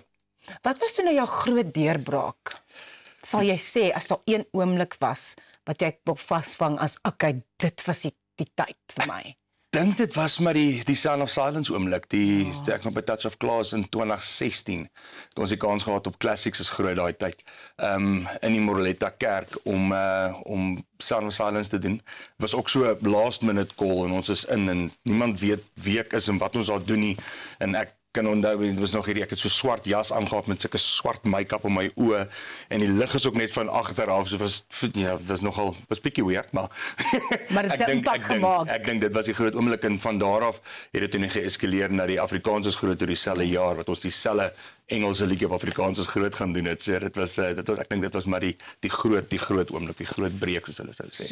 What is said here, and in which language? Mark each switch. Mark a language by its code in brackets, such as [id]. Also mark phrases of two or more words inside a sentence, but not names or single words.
[af] Wat was toe nou jou groot deurbraak? Sal jy sê as daar een oomblik was wat jy wou vasvang as okay, dit was die tyd vir my? Dink dit was maar die Sound of Silence oomblik, toe ek nog by Touch of Class in 2016, toe ons die kans gehad op Classics is groot daai tyd, in die Moreletta kerk om Sound of Silence te doen. Was ook so 'n [en] last minute call [af] en ons is en niemand weet wie ek is en wat ons daar doen nie, en ek kan onthou, dit was nog hierdie, ek het so swart jas aangehad met sulke swart make-up op my oë en die lig is ook net van agter af, so was nogal, was bietjie weird, maar ek dink dit was die groot oomblik en van daar af het dit net geeskaleer na die Afrikaans is groot oor dieselfde jaar, wat ons dieselfde Engelse liedjie op Afrikaans is groot gaan doen het, so ek dink dit was maar die groot oomblik, die groot breek soos hulle sou sê.